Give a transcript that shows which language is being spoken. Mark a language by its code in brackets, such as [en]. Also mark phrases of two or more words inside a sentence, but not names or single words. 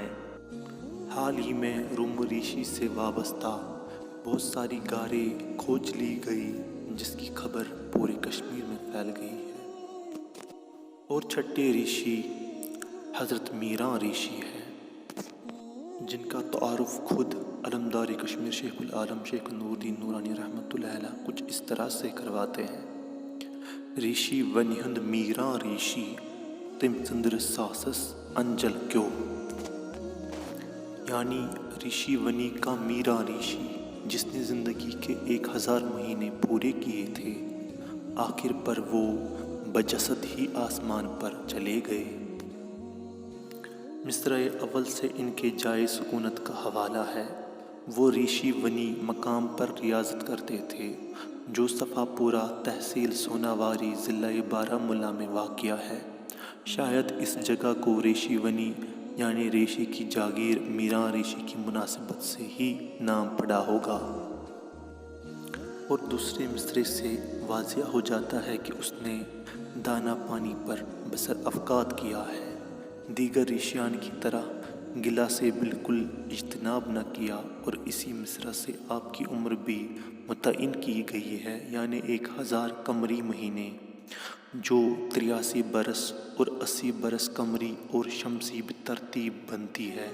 [ur] حال ہی میں روم ریشی سے وابستہ بہت ساری غاریں کھوج لی گئی، جس کی خبر پورے کشمیر میں پھیل گئی ہے۔ اور چھٹے ریشی حضرت میراں ریشی ہے، جن کا تعارف خود علمدار کشمیر شیخ العالم شیخ نور الدین نورانی [ar] رحمۃ اللہ علیہ [ur] کچھ اس طرح سے کرواتے ہیں۔ [ks] ریشی ونہند میراں ریشی تم چندر ساسس انجل کیو، [ur] یعنی ریشی ونی کا میراں ریشی جس نے زندگی کے 1000 مہینے پورے کیے تھے، آخر پر وہ بجسد ہی آسمان پر چلے گئے۔ مصرع اول سے ان کے جائے سکونت کا حوالہ ہے۔ وہ ریشی ونی مقام پر ریاضت کرتے تھے، جو صفا پورہ تحصیل سوناواری ضلع بارہمولہ میں واقع ہے۔ شاید اس جگہ کو ریشی ونی یعنی ریشی کی جاگیر میراں ریشی کی مناسبت سے ہی نام پڑا ہوگا۔ اور دوسرے مصرعے سے واضح ہو جاتا ہے کہ اس نے دانہ پانی پر بسر اوقات کیا ہے، دیگر ریشیان کی طرح غلہ سے بالکل اجتناب نہ کیا، اور اسی مصرع سے آپ کی عمر بھی متعین کی گئی ہے، یعنی 1000 قمری مہینے، جو 83 برس اور 80 برس قمری اور شمسی بترتیب بنتی ہے۔